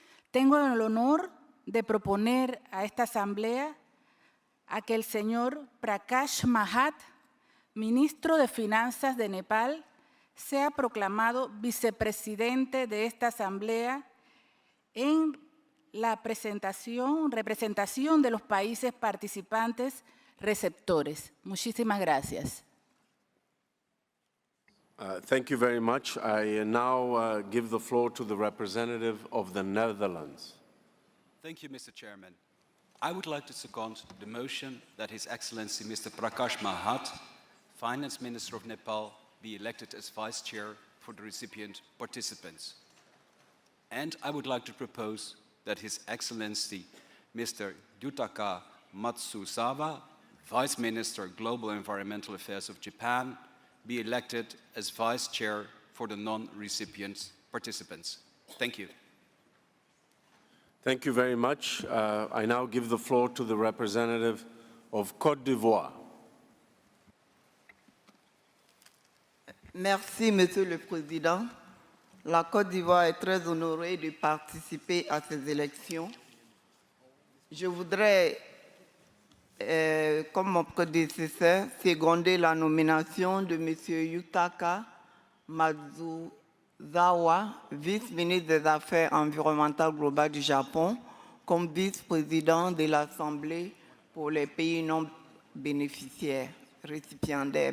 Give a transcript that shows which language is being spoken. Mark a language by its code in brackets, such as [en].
[es] Tengo el honor de proponer a esta asamblea a que el señor Prakash Mahat, ministro de Finanzas de Nepal, sea proclamado vicepresidente de esta asamblea en la representación de los países participantes receptores. Muchísimas gracias. [en] Thank you very much. I now give the floor to the representative of the Netherlands. Thank you, Mr. Chairman. I would like to second the motion that His Excellency Mr. Prakash Mahat, Finance Minister of Nepal, be elected as Vice Chair for the recipient participants. And I would like to propose that His Excellency Mr. Yutaka Matsuzawa, Vice Minister, Global Environmental Affairs of Japan, be elected as Vice Chair for the non-recipient participants. Thank you. Thank you very much. I now give the floor to the representative of Côte d'Ivoire. [fr] Merci, Monsieur le Président. La Côte d'Ivoire est très honorée de participer à ces élections. Je voudrais, comme mon prédécesseur, seconder la nomination de Monsieur Yutaka Matsuzawa, vice-ministre des Affaires environnementales globales du Japon, comme vice-président de l'Assemblée pour les pays non bénéficiaires, récipiendaires.